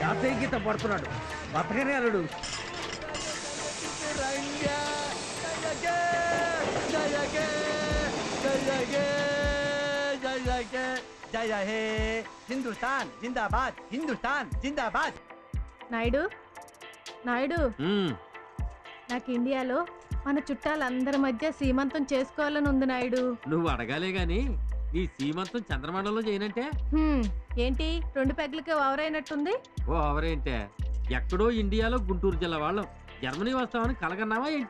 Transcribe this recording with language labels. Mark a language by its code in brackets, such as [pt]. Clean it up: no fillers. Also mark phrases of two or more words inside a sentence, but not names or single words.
[te] గీత పడుతున్నాడు. బతకనే అల్లుడు. [hi] जय हे हिंदुस्तान जिंदाबाद हिंदुस्तान जिंदाबाद [te] నాయుడు నాయుడు నాకు ఇండియాలో మన చుట్టాలందరి మధ్య సీమంతం చేసుకోవాలని ఉంది నాయుడు. నువ్వు అడగాలే గాని నీ సీమంతం చంద్రమండలంలో చేయనంటే ఏంటి 2 పెగ్లకి ఓవరైనట్టుంది? ఓ అవరేంటే ఎక్కడో ఇండియాలో గుంటూరు జిల్లా వాళ్ళం జర్మనీ వస్తామని కలగన్నావా ఏంటి?